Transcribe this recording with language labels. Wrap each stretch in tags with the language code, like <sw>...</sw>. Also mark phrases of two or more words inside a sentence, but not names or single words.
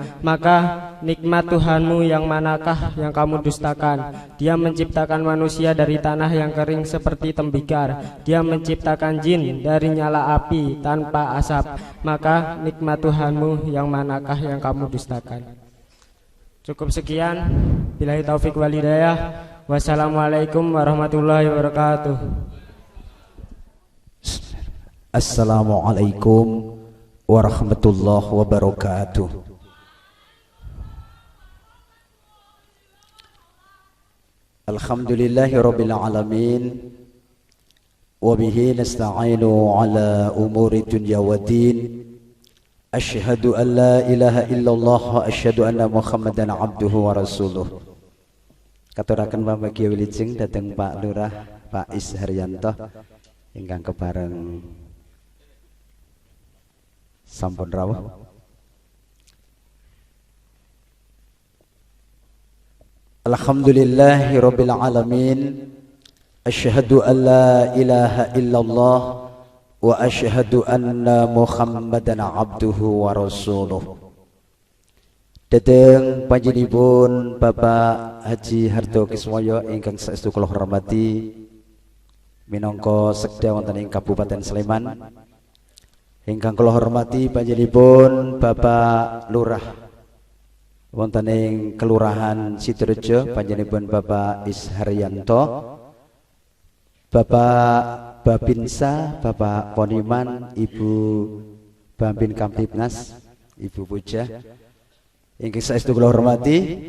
<id>Maka nikmat Tuhanmu yang manakah yang kamu dustakan? Dia menciptakan manusia dari tanah yang kering seperti tembikar. Dia menciptakan jin dari nyala api tanpa asap. Maka nikmat Tuhanmu yang manakah yang kamu dustakan? Cukup sekian.</id> <ar>بالله التوفيق والهداية. والسلام عليكم ورحمة الله وبركاته. السلام عليكم ورحمة الله وبركاته. الحمد لله رب العالمين. وبه نستعين على أمور الدنيا والدين. أشهد أن لا إله إلا الله وأشهد أن محمدا عبده ورسوله.</ar> <jv>Katuraken Bapak Kiai Wilujeng dateng Pak Lurah Pak Is Haryanto ingkang kebareng sampun rawuh.</jv> <ar>الحمد لله رب العالمين. أشهد أن لا إله إلا الله وأشهد أن محمدا عبده ورسوله.</ar> <jv>Dateng panjenenganipun Bapak Haji Hardo Kiswoyo ingkang saestu kula hormati minangka sekda wonten ing Kabupaten Sleman. Ingkang kula hormati panjenenganipun Bapak Lurah wonten ing Kelurahan Sidorejo, panjenenganipun Bapak Is Haryanto, Bapak Babinsa, Bapak Poniman, Ibu Bambin Kamtibnas, Ibu Puja, Ingkang saestu kula hormati</jv>